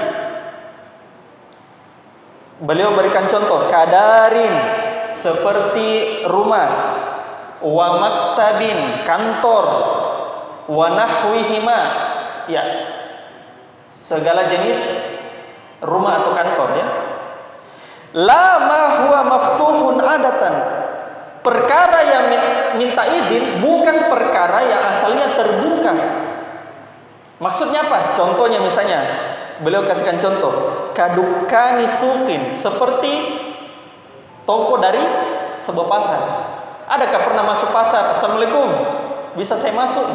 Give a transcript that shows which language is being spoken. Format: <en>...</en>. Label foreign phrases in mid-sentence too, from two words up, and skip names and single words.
<id>Beliau berikan contoh, kadarin, seperti rumah,</id> <ar>ومكتب,</ar> <id>kantor,</id> <ar>ونحوهما,</ar> <id>ya, segala jenis rumah atau kantor, ya.</id> <ar>لا ما هو مفتوح عادة.</ar> <id>Perkara yang minta izin bukan perkara yang asalnya terbuka. Maksudnya apa? Contohnya misalnya, beliau kasihkan contoh,</id> <ar>كدكان سوق,</ar> <id>seperti toko dari sebuah pasar. Adakah pernah masuk pasar? Assalamualaikum, bisa saya masuk?</id>